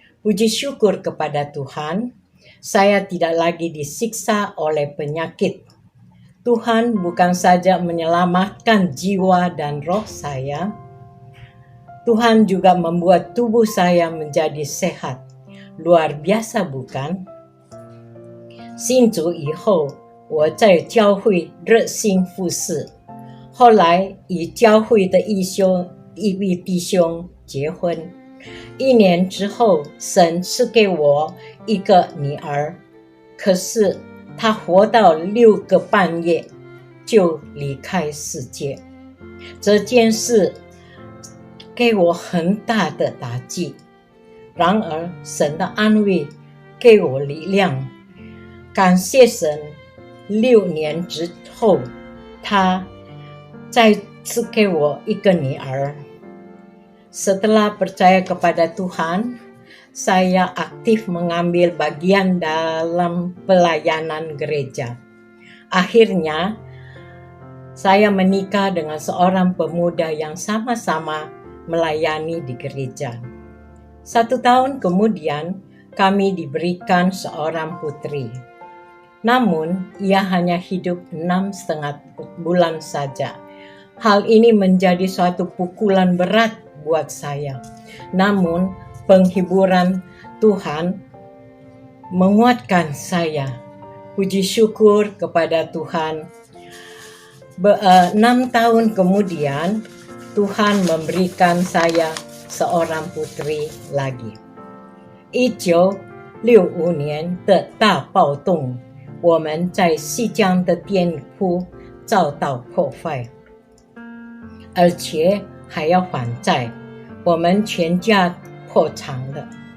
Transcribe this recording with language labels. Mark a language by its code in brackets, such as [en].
[id] Puji syukur kepada Tuhan, saya tidak lagi disiksa oleh penyakit. Tuhan bukan saja menyelamatkan jiwa dan roh saya, Tuhan juga membuat tubuh saya menjadi sehat. Luar biasa bukan? [zh] 信主以后，我在教会热心服侍，后来与教会的一位弟兄结婚。 1年之后，神赐给我一个女儿，可是她活到6个半月就离开世界。这件事给我很大的打击，然而神的安慰给我力量。感谢神，6年之后，他再次给我一个女儿。 [id] Setelah percaya kepada Tuhan, saya aktif mengambil bagian dalam pelayanan gereja. Akhirnya, saya menikah dengan seorang pemuda yang sama-sama melayani di gereja. 1 tahun kemudian, kami diberikan seorang putri. Namun, ia hanya hidup 6,5 bulan saja. Hal ini menjadi suatu pukulan berat buat saya. Namun, penghiburan Tuhan menguatkan saya. Puji syukur kepada Tuhan. 6 tahun kemudian Tuhan memberikan saya seorang putri lagi. [zh] 1965年的大暴动，我们在西江的店铺遭到破坏，而且还要还债，我们全家破产了。